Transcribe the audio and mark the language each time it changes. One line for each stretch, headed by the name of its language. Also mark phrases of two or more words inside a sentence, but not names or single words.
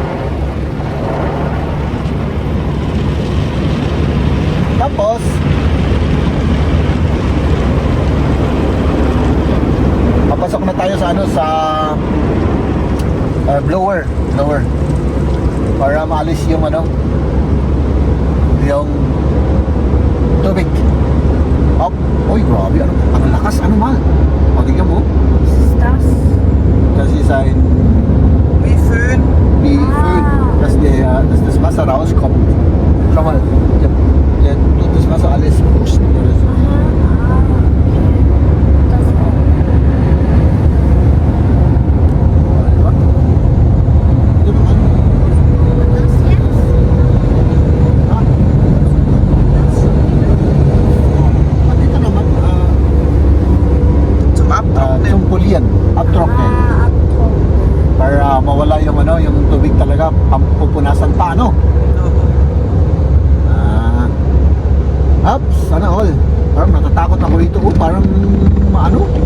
Filipino: Tapos, papasok na tayo sa ano, sa blower para maalis yung ano, yung tubig. Up. Uy, grabe, ano, ang lakas, ano man. Patigyan mo.
German: Das. Das ist ein May fern. wie Föhn, dass das Wasser rauskommt. Schau mal, der tut das Wasser alles pusten oder so. Das
Filipino: Diba?
German: das jetzt?
Filipino: Ah. At ito naman,
German: Zum Abtrocknen.
Filipino: tungkulian, uptrocknen. Abdruck. Para mawala yung ano, yung tubig talaga, pupunasan pa, ano? Oo. Ups, sana all. Parang natatakot ako dito, oh, parang ano?